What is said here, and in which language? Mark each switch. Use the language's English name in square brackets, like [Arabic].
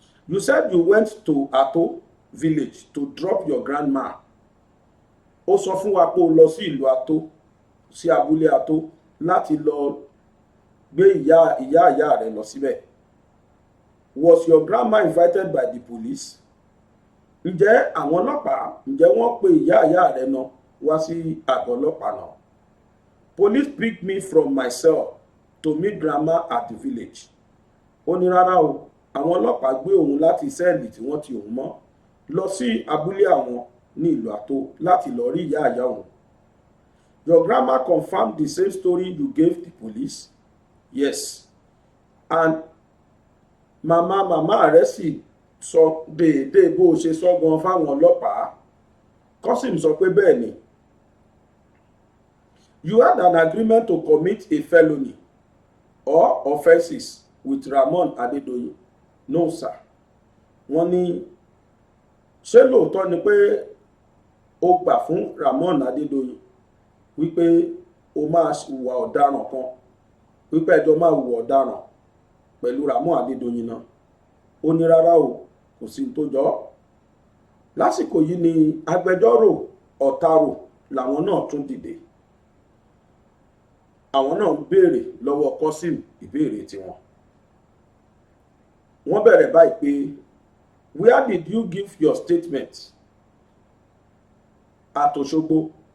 [English] You said you went to Ato village to drop your grandma. [Yoruba] Ó sọ fún wa pé ó lọ sí ìlú Ato, sí abúlé Ato láti lọ gbé ìyá rẹ̀ lọ síbẹ̀. [English] Was your grandma invited by the police? [Yoruba] Ǹjẹ́ àwọn ọlọ́pàá wọ́n pe ìyá rẹ̀ náà wá sí àgọ́ ọlọ́pàá náà? [English] Police picked me from my cell to meet grandma at the village. [Yoruba] Ó ní rárá o, àwọn ọlọ́pàá gbé òun láti sẹ́ẹ̀lì tí wọ́n ti òun mọ́ lọ sí abúlé àwọn ní ìlú Ato láti lọ rí ìyá òun. [English] Your grandma confirmed the same story you gave the police? Yes. [Yoruba] And màmá rẹ̀ sì sọ déédéé bó ṣe sọ gan fáwọn ọlọ́pàá. Kọ́sìm sọ pé bẹ́ẹ̀ ni. [English] You had an agreement to commit a felony or offences with Ramon Adedoyin? No, sir. [Yoruba] Wọ́n ní ṣé lóòótọ́ ni pé ó gbà fún Ramon Adedoyin wípé ó máa hùwà ọ̀daràn kan, wípé ẹjọ́ máa hùwà ọ̀daràn pẹ̀lú Ramon Adedoyin náà? Ó ní rárá o, kò sí tó jọ. Lásìkò yìí ni agbẹjọ́rò Ọ̀tàrò làwọn náà tún dìde. àwọn náà ń béèrè lọ́wọ́ Kọ́sìm ìbéèrè tiwọn. Wọ́n bẹ̀rẹ̀ báyìí pé [English] where did you give your statement at Òṣogbo?